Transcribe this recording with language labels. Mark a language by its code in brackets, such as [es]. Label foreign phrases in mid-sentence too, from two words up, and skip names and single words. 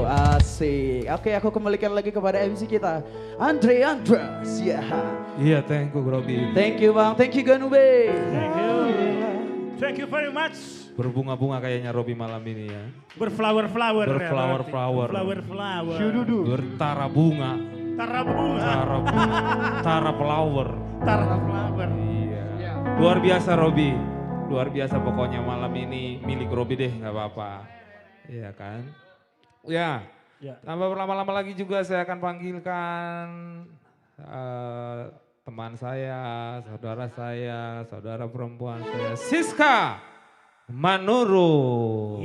[id] Asik. Oke, aku kembalikan lagi kepada MC kita, Andre Andras. Ya. Iya, [en] thank you Robi. Thank you Bang, thank you Ganube. Thank you. Thank you very much. [id] Berbunga-bunga kayaknya Robi malam ini ya. Berflower-flower. ya, Berflower-flower. Berflower-flower. Bertara bunga. Tara bunga. Tara flower. Tara flower. Iya. Luar biasa Robi. Luar biasa pokoknya malam ini milik Robi deh nggak apa-apa. Iya kan. Ya. Tanpa berlama-lama lagi juga saya akan panggilkan teman saya, saudara perempuan saya, Siska Manurung.